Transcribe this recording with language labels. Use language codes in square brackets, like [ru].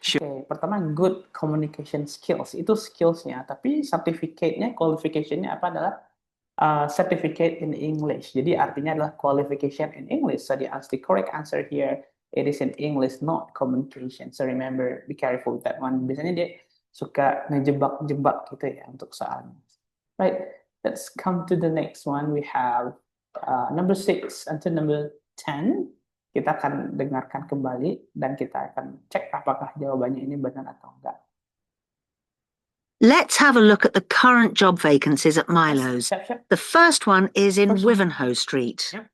[id] Okay, pertama [en] good communication skills. [id] Itu skillsnya, tapi certificate-nya, qualification-nya apa adalah certificate in English. Jadi artinya adalah [en] qualification in English. So the correct answer here, it is in English, not communication. So remember, be careful with that one. [id] Biasanya dia suka ngejebak-jebak gitu ya untuk soalnya. [en] Right, let's come to the next one. We have number 6 until number 10. [id] Kita akan dengarkan kembali dan kita akan cek apakah jawabannya ini benar atau enggak. [en] Let's have a look at the current job vacancies at Milo's. The first one is in Wivenhoe Street.